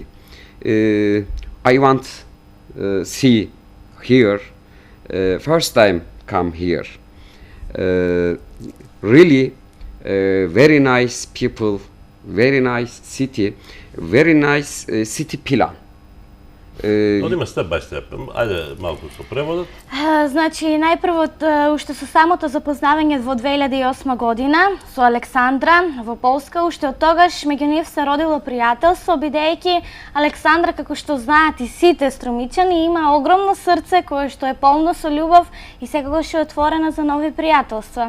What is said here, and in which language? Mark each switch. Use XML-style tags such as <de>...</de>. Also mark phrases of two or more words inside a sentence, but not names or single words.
<en>I want see here. First time come here. Really very nice people, very nice city, very nice city plan.</en> <mk>Одиме</mk> <en>step by step.</en> <mk>Ајде малку со преводот. Значи, најпрво, уште со самото запознавање во 2008 година со Александра во Полска, уште од тогаш меѓу нив се родило пријателство, бидејќи Александра, како што знаат и сите струмичани, има огромно срце кое што е полно со љубов и секогаш е отворена за нови пријателства.</mk>